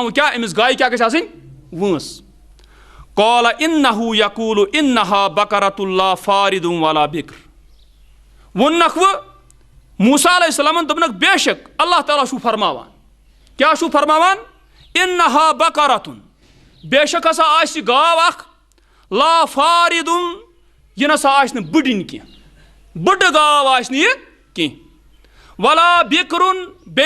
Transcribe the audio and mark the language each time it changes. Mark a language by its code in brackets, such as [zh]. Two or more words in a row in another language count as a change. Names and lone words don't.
[ks] وۄنۍ کیٛاہ أمِس گایہِ کیٛاہ گژھِ آسٕنۍ وٲنٛس [ar] قال انه یقول انها بقرۃ لا فارض ولا بکر [ks] ووٚننکھ وۄنۍ موسیٰ علیہ السلامن دوٚپنکھ بے شک اللہ تعالیٰ چھُو فرماوان کیٛاہ چھُو فرماوان انها بقرۃ بے شک ہسا آسہِ گاو اکھ [ar] لا فارض [ks] یہِ نسا آسہِ نہٕ بٔڈِنۍ کینٛہہ بٔڈٕ گاو آسہِ نہٕ یہِ کینٛہہ [ar] ولا بِکرُن [ks] بیٚیہِ